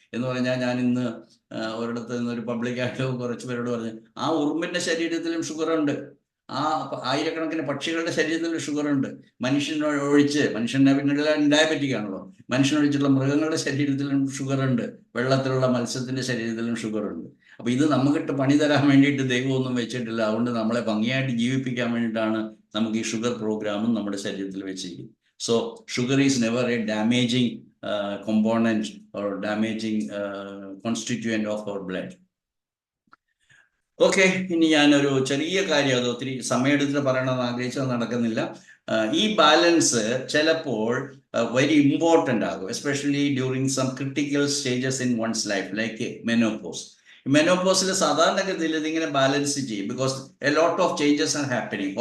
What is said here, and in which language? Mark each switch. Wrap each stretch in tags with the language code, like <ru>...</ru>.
<ml>എന്ന് പറഞ്ഞാൽ ഞാൻ ഇന്ന് ഒരിടത്ത് നിന്ന് ഒരു പബ്ലിക്കായിട്ട് കുറച്ച് പേരോട് പറഞ്ഞു, ആ ഉറുമ്പിന്റെ ശരീരത്തിലും ഷുഗർ ഉണ്ട്, ആ ആയിരക്കണക്കിന് പക്ഷികളുടെ ശരീരത്തിലും ഷുഗർ ഉണ്ട്, മനുഷ്യനൊഴിച്ച്, മനുഷ്യനെ പിന്നെ ഡയബറ്റിക് ആണല്ലോ, മനുഷ്യനൊഴിച്ചുള്ള മൃഗങ്ങളുടെ ശരീരത്തിലും ഷുഗർ ഉണ്ട്, വെള്ളത്തിലുള്ള മത്സ്യത്തിന്റെ ശരീരത്തിലും ഷുഗർ ഉണ്ട്. അപ്പൊ ഇത് നമുക്കിട്ട് പണി തരാൻ വേണ്ടിയിട്ട് ദൈവമൊന്നും വെച്ചിട്ടില്ല. അതുകൊണ്ട് നമ്മളെ ഭംഗിയായിട്ട് ജീവിപ്പിക്കാൻ വേണ്ടിയിട്ടാണ് നമുക്ക് ഈ ഷുഗർ പ്രോഗ്രാമും നമ്മുടെ ശരീരത്തിൽ വെച്ചിരിക്കുന്നത്.</ml> <en>So sugar is never a damaging component or damaging constituent of our blood.</en> <ml>Okay, ഇനി ഞാനൊരു ചെറിയ കാര്യം, അത് ഒത്തിരി സമയമെടുത്ത് പറയണമെന്ന് ആഗ്രഹിച്ചത് നടക്കുന്നില്ല. ഈ ബാലൻസ് ചിലപ്പോൾ</ml> <en>very important</en> <ml>ആകും,</ml> <en>Especially during some critical stages in one's life, like menopause.</en> <ml>മെനോപോസിൽ സാധാരണഗതിയിൽ ഇതിങ്ങനെ ബാലൻസ് ചെയ്യും,</ml> <en>Because a lot of changes are happening.</en>